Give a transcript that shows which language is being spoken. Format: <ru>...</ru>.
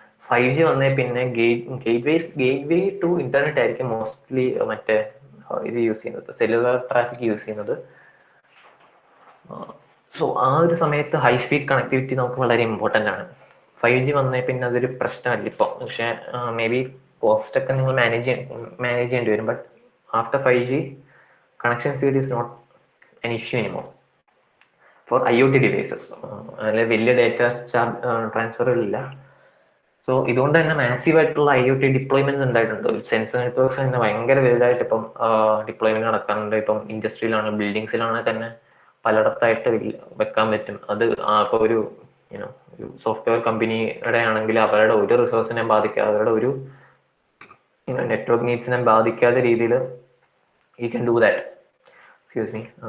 <ml>5G വന്നേ പിന്നെ gate way to internet ആയിരിക്കും മോസ്റ്റ്ലി മറ്റേ ഇത് യൂസ് ചെയ്യുന്നത്, സെല്ലുലാർ ട്രാഫിക് യൂസ് ചെയ്യുന്നത്. സോ ആ ഒരു സമയത്ത് ഹൈ സ്പീഡ് കണക്ടിവിറ്റി നമുക്ക് വളരെ ഇമ്പോർട്ടൻ്റ് ആണ്. 5G വന്നേ പിന്നെ അതൊരു പ്രശ്നമല്ല ഇപ്പോൾ. പക്ഷെ മേ ബി കോസ്റ്റ് ഒക്കെ നിങ്ങൾ മാനേജ് ചെയ്യേണ്ടി വരും.</ml> <en>But after 5G connection speed is not an issue anymore for IoT devices.</en> <ml>അതിൽ വലിയ ഡേറ്റ ട്രാൻസ്ഫറുകളില്ല. സോ ഇതുകൊണ്ട് തന്നെ മാസീവ് ആയിട്ടുള്ള IoT ഡിപ്ലോയ്മെന്റ്സ് ഉണ്ടായിട്ടുണ്ട്. സെൻസർ നെറ്റ്വർക്ക്സ് തന്നെ ഭയങ്കര വലുതായിട്ട് ഇപ്പം ഡിപ്ലോയ്മെന്റ് നടക്കാറുണ്ട്. ഇപ്പം ഇൻഡസ്ട്രിയിലാണ്, ബിൽഡിങ്സിലാണ് തന്നെ പലയിടത്തായിട്ട് വെക്കാൻ പറ്റും. അത് ഇപ്പോൾ ഒരു ഒരു സോഫ്റ്റ്വെയർ കമ്പനിയുടെ ആണെങ്കിൽ അവരുടെ ഒരു റിസോഴ്സിനെ ബാധിക്കാതെ, അവരുടെ ഒരു നെറ്റ്വർക്ക് നീഡ്സിനെ ബാധിക്കാത്ത രീതിയിൽ</ml> <en>You can do that. Excuse me.</en>